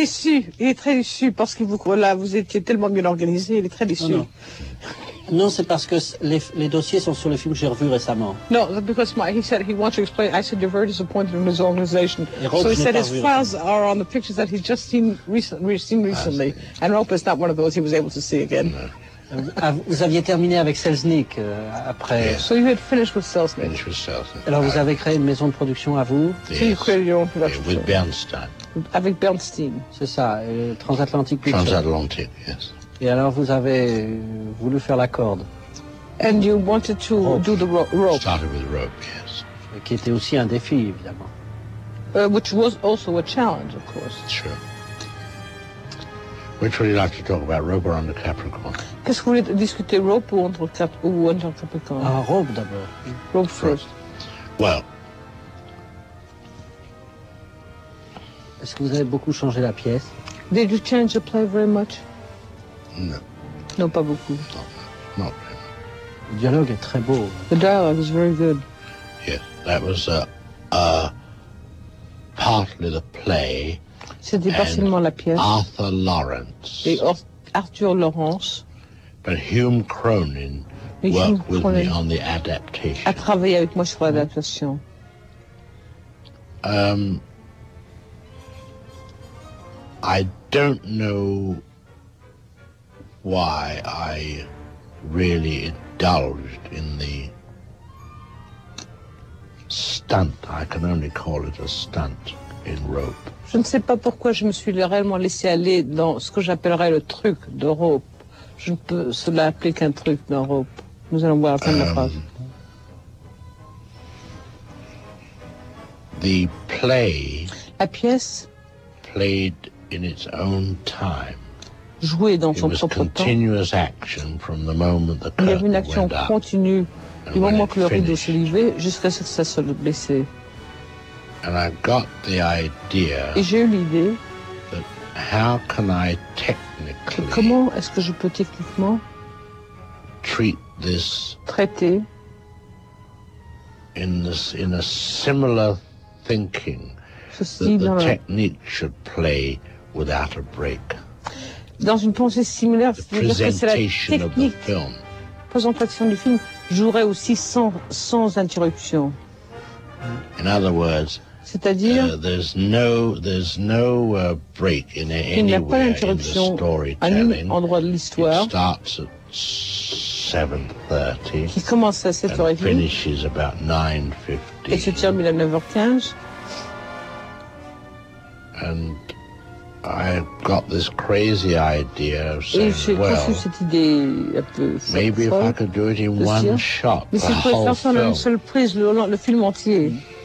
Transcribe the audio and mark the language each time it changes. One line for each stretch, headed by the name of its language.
French: Il est très déçu parce que vous étiez tellement bien organisé, il est très déçu. Non, c'est parce que les dossiers sont sur le film que j'ai revu récemment. Non, parce que
English: he said he wants to explain. I said you're very disappointed in his organization. Rope, so he said his files are on the pictures that he's just seen recently. And Rope is not one of those he was able to see again.
French: Vous aviez terminé avec Selznick après.
English: So you had finished with Selznick.
French: Alors vous avez créé une maison de production à vous.
English: Yes. So you created your own production. With Bernstein.
French: Avec Bernstein. C'est ça, Transatlantic.
English: Transatlantic, yes.
French: Et alors vous avez voulu faire la corde.
English: And you wanted to do the rope. Started with rope, yes.
French: Qui était aussi un défi, évidemment.
English: Which was also a challenge, of course. Sure. Which would you like to talk about, Rope or Under Capricorn?
French: Qu'est-ce que vous voulez discuter, Rope ou Under Capricorn? Ah, Rope d'abord.
English: Rope first. Well.
French: Est-ce que vous avez beaucoup changé la pièce?
English: Did you change the play very much? No.
French: Non, pas beaucoup.
English: Not very much.
French: Le dialogue est très beau.
English: The dialogue is very good. Yeah, that was partly the play.
French: C'était partiellement la pièce.
English: Arthur Lawrence.
French: Et Arthur Lawrence.
English: But Hume Cronin worked with me on the adaptation.
French: A travaillé avec moi sur l'adaptation.
English: I don't know why I really indulged in the stunt. I can only call it a stunt in Rope.
French: Je ne sais pas pourquoi je me suis réellement laissé aller dans ce que j'appellerais le truc de Rope. Je ne peux cela appeler qu'un truc dans Rope. Nous allons voir la fin de la phrase.
English: The play,
French: la pièce,
English: played in its own time.
French: Jouée dans son
English: it
French: propre
English: continuous
French: temps.
English: Action from the moment the curtain
French: il y avait une action continue du moment que le rideau s'est levé jusqu'à ce que ça se blessait.
English: And I got the idea.
French: Et j'ai eu l'idée.
English: That how can I technically?
French: Comment est-ce que je peux techniquement
English: treat this?
French: Traiter.
English: In a similar thinking,
French: ceci
English: that the technique should play without a break.
French: Dans une pensée similaire, c'est-à-dire que la présentation du film jouerait aussi sans interruption.
English: In other words.
French: C'est-à-dire,
English: there's no break in anywhere in the storytelling.
French: À un endroit de l'histoire.
English: It starts at 7:30.
French: Qui commence à 7:30.
English: And finishes about 9:15.
French: Et se termine à 9:15.
English: And I got this crazy idea of saying,
French: et j'ai conçu cette idée un peu
English: maybe if I could do it in one shot.
French: Mais si je pouvais faire ça en une seule prise, le film entier.